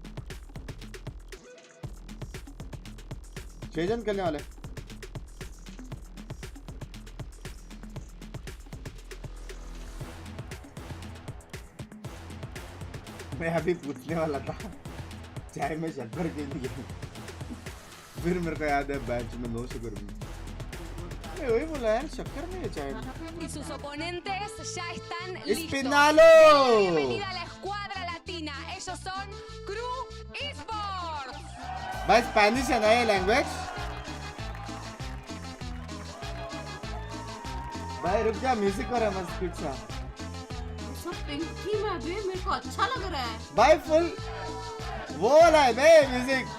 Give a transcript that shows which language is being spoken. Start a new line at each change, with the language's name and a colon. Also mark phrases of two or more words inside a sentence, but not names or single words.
Hindi: 6 जन करने वाले मैं अभी पूछने वाला था चाय में शक्कर के लिए फिर मेरे को याद है बैच में
English: no sugar
Hindi: में मैं वही बोला यार शक्कर नहीं है चाय में
Spanish: Y sus oponentes ya están Es listos. Pinalo. Bienvenida a la escuadra latina. Ellos son KRU Esports.
Hindi: भाई स्पेनिश है ना ये लैंग्वेज भाई रुक जा म्यूजिक और मस्त कुछ सा सब
English: pink theme
Hindi: है बे मेरे को अच्छा लग रहा है भाई फुल वो वाला है बे म्यूजिक